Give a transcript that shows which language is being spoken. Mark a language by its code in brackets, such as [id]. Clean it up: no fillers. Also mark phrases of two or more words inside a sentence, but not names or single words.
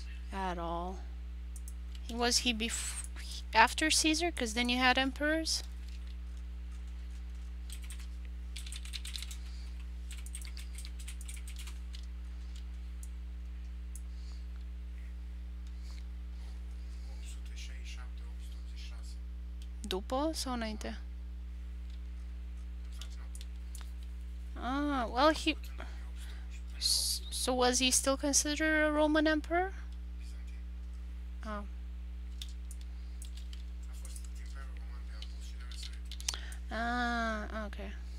[en] at all. Was he after Caesar? Because then you had emperors. [ro] După sau înainte? [en] Ah, well, so was he still considered a Roman emperor? Oh. Ah, okay.